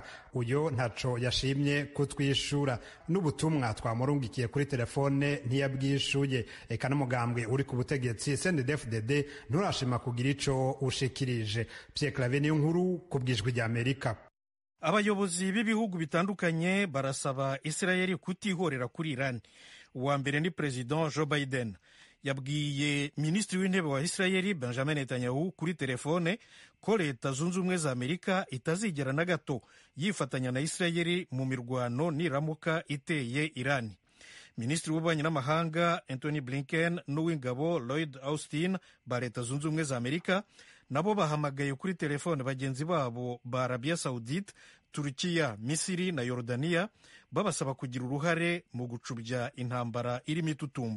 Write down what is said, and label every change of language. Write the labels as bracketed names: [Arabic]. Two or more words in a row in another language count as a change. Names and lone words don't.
[Rundi] Uyo ntaco yashimye kutwishura, n'ubutumwa twamurungikiye kuri telefone ntiyabwishuye. Eka n'umugambwe uri ku butegetsi CNDD-FDD nturashima kugira ico ushikirije. Pierre Claver niyo nkuru ku bw'Ijwi rya Amerika. [Kinyarwanda] Abayobozi b'ibihugu bitandukanye barasaba Israeli kutihorera kuri Iran. Uwa mbere ni President Joe Biden yabwiye Minisitiri w'Intebe wa Israeli Benjamin Netanyahu kuri telefone ko Leta Zunze Ubumwe za Amerika itazigera na gato yifatanya na Israeli mu mirwano niramuka iteye Iran. Minisitiri w'Ububanyi n'Amahanga Anthony Blinken n'uw'ingabo Lloyd Austin ba Leta Zunze Ubumwe za Amerika nabo bahamagaye kuri telefone bagenzi babo ba Arabia Saudite, Turukiya, Misiri na Yorodaniya babasaba kugira uruhare mu gucubya intambara irimo itutumba.